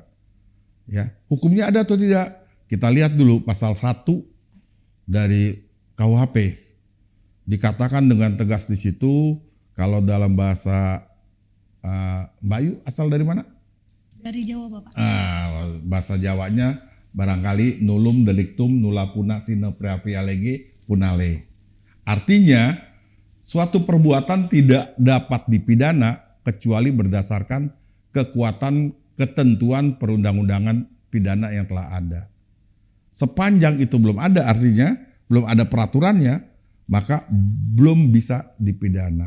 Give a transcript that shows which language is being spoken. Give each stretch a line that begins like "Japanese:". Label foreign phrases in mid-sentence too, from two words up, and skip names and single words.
Indonesian: Ya, hukumnya ada atau tidak? Kita lihat dulu pasal 1 dari KUHP. Dikatakan dengan tegas di situ, kalau dalam bahasa Mbak Yu asal dari mana? Dari Jawa Bapak. Bahasa Jawanya barangkali
Latin: nullum delictum nulla puna sine pravia lege punale.
Indonesian: Artinya suatu perbuatan tidak dapat dipidana kecuali berdasarkan kekuatan ketentuan perundang-undangan pidana yang telah ada. Sepanjang itu belum ada, artinya belum ada peraturannya, maka belum bisa dipidana.